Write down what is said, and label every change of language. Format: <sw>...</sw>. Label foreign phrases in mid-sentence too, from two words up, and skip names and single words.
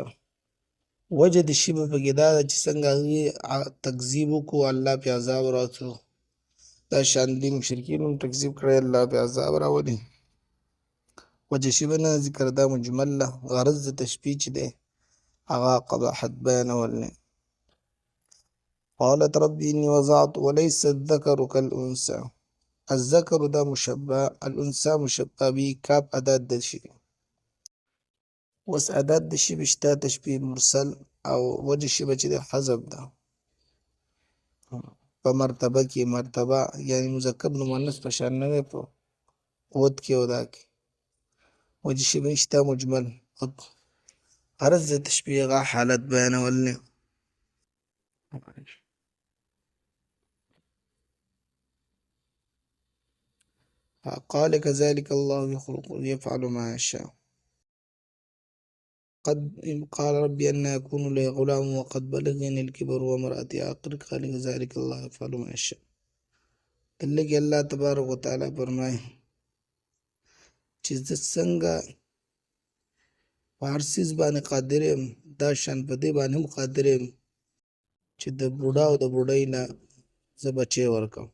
<ps>وجه د شی په کې دا ده چې څنګه هغوی تکذیب وکړو، الله پې عذاب راتلو. دا شان دي مشرکین هم تکذیب کړی، الله پې عذاب راولي. وجه شی نه ذکر دا مجمل ده، غرض د تشبیه چې دی هغه قباحت بیانول دی.</ps> <ar>قالت رب إني وضعت وليس الذكر كالأنثى.</ar> <ps>الذكر دا مشبه، الأنثى مشبه به، کاب عدد د شی. اوس عدد د شی شته تشبیه مرسل، او وجه شی چې د حذف ده په مرتبه کې. مرتبه یعنی مذکر نو مؤنث په شان نه دی په قوت کې او دا کې. وجه شی شته مجمل. غرض د تشبیه هغه حالت بیانول دی.</ps> <ar>قال كذلك الله يخلق يفعل ما يشاء. قد قال ربي أن يكون لي غلام وقد بلغني الكبر وامرأتي عاقر. قال كذلك الله يفعل ما يشاء.</ar> <ps>دلته الله</ps> <ar>تبارک وتعالى</ar> <ps>فرمایي چې زه څنګه په هر څیز باندې قادر یم، دا شان په دې باندې هم قادر یم چې د بوډا او د بوډۍ نه زه بچی ورکړم.</ps>